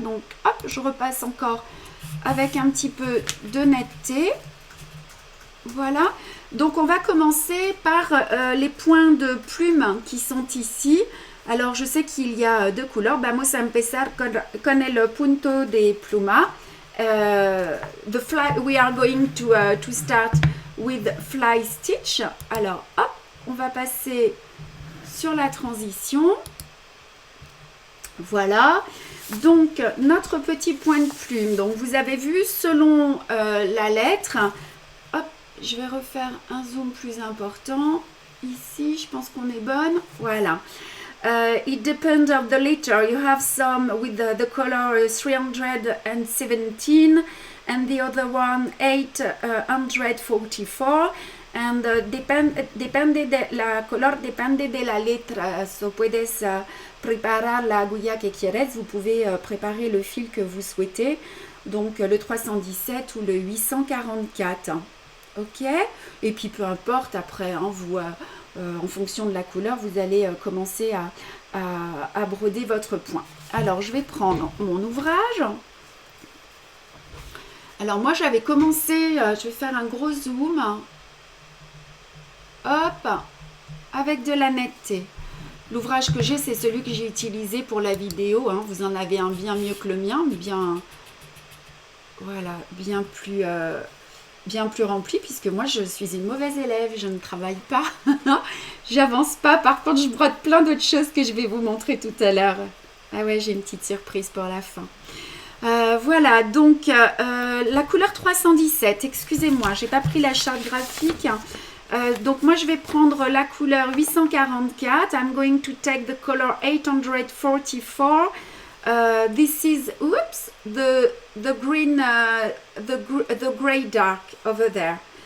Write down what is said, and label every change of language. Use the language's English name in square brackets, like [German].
[French] Donc, hop, je repasse encore avec un petit peu de netteté. Voilà. Donc, on va commencer par les points de plume qui sont ici. Alors, je sais qu'il y a deux couleurs. [Spanish] Vamos a empezar con el punto de pluma. [English] we are going to start with fly stitch. [French] Alors, hop, on va passer sur la transition. Voilà. Donc, notre petit point de plume. Donc, vous avez vu, selon la lettre, hop, je vais refaire un zoom plus important. Ici, je pense qu'on est bonne. Voilà. [English] It depends of the letter. You have some with the color 317 and the other one 844. [Spanish] And depende de la color, depende de la letra. So puedes preparar la aguja que quieres. [French] Vous pouvez préparer le fil que vous souhaitez. Donc le 317 ou le 844. Ok. Et puis peu importe après, hein, vous, en fonction de la couleur, vous allez commencer à broder votre point. Alors je vais prendre mon ouvrage. Alors moi j'avais commencé, je vais faire un gros zoom. Hop, avec de la netteté. L'ouvrage que j'ai, c'est celui que j'ai utilisé pour la vidéo. Hein. Vous en avez un bien mieux que le mien, mais bien, voilà, bien plus rempli, puisque moi, je suis une mauvaise élève. Je ne travaille pas, j'avance pas. Par contre, je brode plein d'autres choses que je vais vous montrer tout à l'heure. Ah ouais, j'ai une petite surprise pour la fin. Voilà, donc la couleur 317. Excusez-moi, j'ai pas pris la charte graphique. Donc moi je vais prendre la couleur 844. [English] I'm going to take the color 844. This is the green, the gray dark over there.